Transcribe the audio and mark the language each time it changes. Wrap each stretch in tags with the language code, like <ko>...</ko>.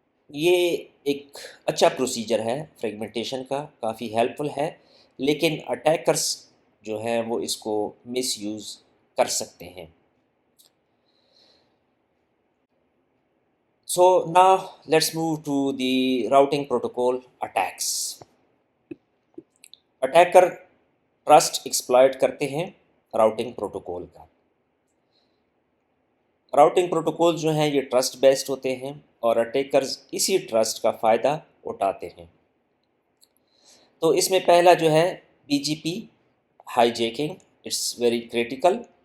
<ur>یہ ایک اچھا پروسیجر ہے فریگمنٹیشن کا، کافی ہیلپ فل ہے، لیکن اٹیکرس جو ہیں وہ اس کو مس یوز کر سکتے ہیں.</ur> <en>So now let's move to the routing protocol attacks.</en> <ur>Attacker trust exploit کرتے ہیں راؤٹنگ پروٹوکول کا. راؤٹنگ پروٹوکول جو ہیں یہ ٹرسٹ بیسڈ ہوتے ہیں اور اٹیکرز اسی ٹرسٹ کا فائدہ اٹھاتے ہیں. تو اس میں پہلا جو ہے B جی P high jacking,</ur> <en>It's very critical.</en>